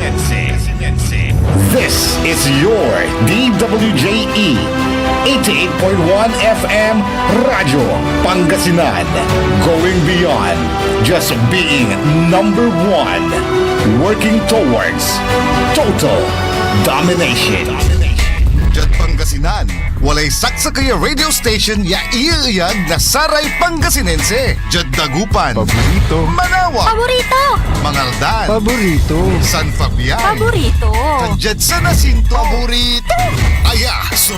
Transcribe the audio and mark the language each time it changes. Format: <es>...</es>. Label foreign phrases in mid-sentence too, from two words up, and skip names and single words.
<en>This is your DWJE 88.1 FM Radyo Pangasinan. Going beyond just being number one. Working towards total domination.</en> <pag>Jad Pangasinan, walay saksa kaya radio station ya iiyag na Saray Pangasinense. Jad Dagupan, Paborito. Manawa, Paborito! Mangaldan, Paborito. San Fabian, Paborito! Jad San Jacinto, Paborito. Aya, so</pag>